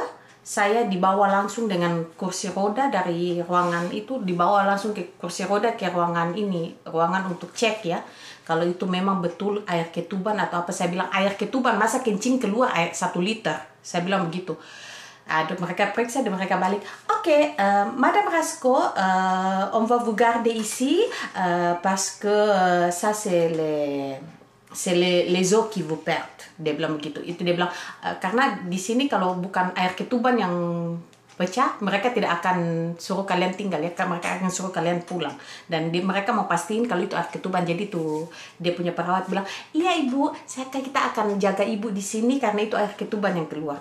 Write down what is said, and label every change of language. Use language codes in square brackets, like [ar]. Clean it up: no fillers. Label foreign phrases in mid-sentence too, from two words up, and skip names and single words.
[id] Saya dibawa langsung dengan kursi roda dari ruangan itu, dibawa langsung ke kursi roda ke ruangan untuk cek ya. Kalau itu memang betul air ketuban atau apa. Saya bilang air ketuban, masa kencing keluar air 1 liter. Saya bilang begitu. Mereka periksa dan mereka balik. Oke, [fr] Madame Rasco, on va vous garder ici parce que ça c'est les eaux qui vous perdent. [id] Dia bilang begitu. Itu dia bilang karena di sini kalau bukan air ketuban yang pecah, mereka tidak akan suruh kalian tinggal ya, mereka akan suruh kalian pulang. Dan mereka mau pastiin kalau itu air ketuban. Jadi tuh dia punya perawat bilang, iya ibu, kita akan jaga ibu di sini karena itu air ketuban yang keluar.